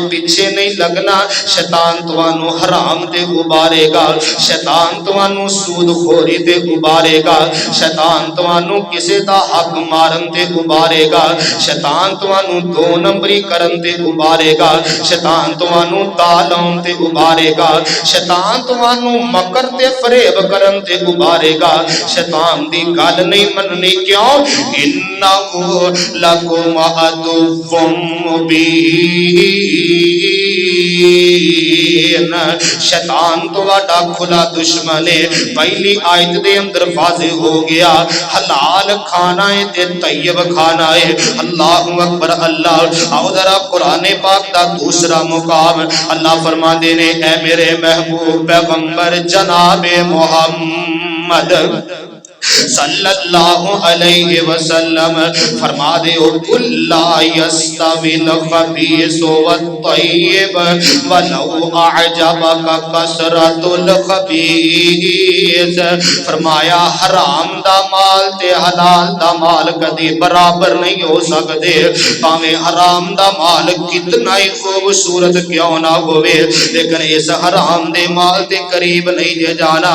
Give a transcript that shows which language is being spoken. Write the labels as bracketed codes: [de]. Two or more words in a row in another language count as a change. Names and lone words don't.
[pa] پچھے نہیں لگنا، شیطان تہانوں حرام تے ابھارے گا، شیطان تہانوں سودخوری تے ابھارے گا، شیطان تہانوں کسے دا حق مارن تے ابھارے گا، شیطان تہانوں دو نمبری کرن تے ابھارے گا، شیطان تہانوں تالاؤن تے ابھارے گا، شیطان تہانوں مکر تے فریب کرن تے ابھارے گا. شیطان دی گل نہیں منّنی، کیوں? [ar] إنه لكم عدو مبين, [pa] شیطان تہاڈا کھلا دشمن ہے. پہلی آیت دے اندر واضح ہو گیا حلال کھانا ہے تے طیب کھانا ہے. [ar] الله أكبر. [pa] اللہ آؤ ذرا قرآن پاک دا دوجا مقام اللہ فرماتے نے، اے میرے محبوب پیغمبر جنابِ محمد [ar] صلى الله عليه وسلم [pa] فرما دے [ar] قل لا يستوي الخبيث والطيب ولو أعجبك كثرة الخبيث. [pa] فرمایا حرام دا مال تے حلال دا مال کدی برابر نہیں ہو سکدے، بھانویں حرام دا مال کنا ہی خوبصورت کیوں نہ ہووے، لیکن اس حرام دے مال دے قریب نہیں جے جانا.